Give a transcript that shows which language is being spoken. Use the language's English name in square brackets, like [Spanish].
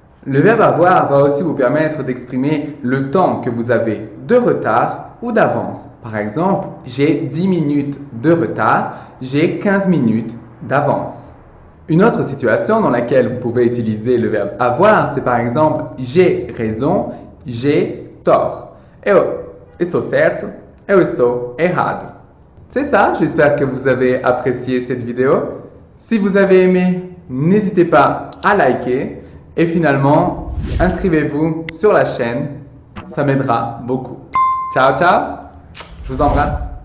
[French] Le verbe avoir va aussi vous permettre d'exprimer le temps que vous avez de retard ou d'avance. Par exemple, j'ai 10 minutes de retard, j'ai 15 minutes d'avance. Une autre situation dans laquelle vous pouvez utiliser le verbe avoir, c'est par exemple j'ai raison, j'ai tort. [Portuguese] Eu estou certo, eu estou errado. [French] C'est ça, j'espère que vous avez apprécié cette vidéo. Si vous avez aimé, n'hésitez pas à liker et finalement, inscrivez-vous sur la chaîne, ça m'aidera beaucoup. Ciao, ciao, je vous embrasse.